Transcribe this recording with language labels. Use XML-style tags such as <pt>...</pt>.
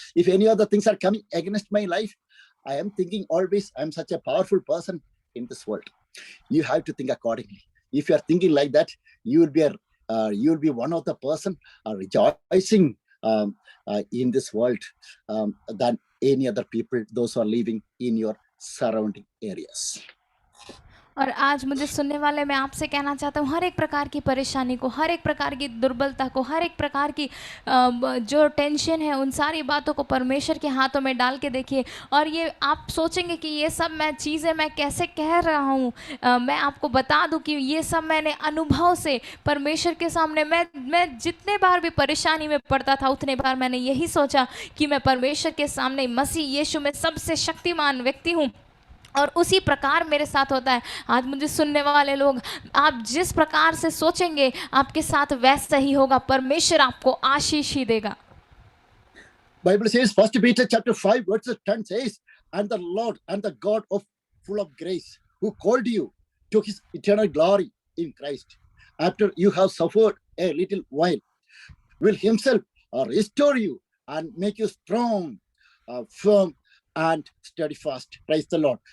<en>If any other things are coming against my life, I am thinking always I'm such a powerful person in this world. You have to think accordingly. If you are thinking like that, you will be one of the person rejoicing in this world than any other people, those who are living in your surrounding areas.</en> <hi>और आज मुझे सुनने वाले मैं आपसे कहना चाहता हूँ, हर एक प्रकार की परेशानी को, हर एक प्रकार की दुर्बलता को, हर एक प्रकार की जो टेंशन है, उन सारी बातों को परमेश्वर के हाथों में डाल के देखिए। और ये आप सोचेंगे कि ये सब चीज़ें मैं कैसे कह रहा हूँ, मैं आपको बता दूँ कि ये सब मैंने अनुभव से परमेश्वर के सामने मैं जितने बार भी परेशानी में पड़ता था, उतने बार मैंने यही सोचा कि मैं परमेश्वर के सामने मसीह यीशु में सबसे शक्तिमान व्यक्ति हूँ, और उसी प्रकार मेरे साथ होता है। आज मुझे सुनने वाले लोग, आप जिस प्रकार से सोचेंगे आपके साथ वैसा ही होगा, परमेश्वर आपको आशीष ही देगा।</hi> <en>Bible says, First Peter chapter 5 verse 10 says, and the Lord and the God of full of grace, who called you to his eternal glory in Christ, after you have suffered a little while, will himself restore you and make you strong, firm, and steadfast. Praise the Lord.</en>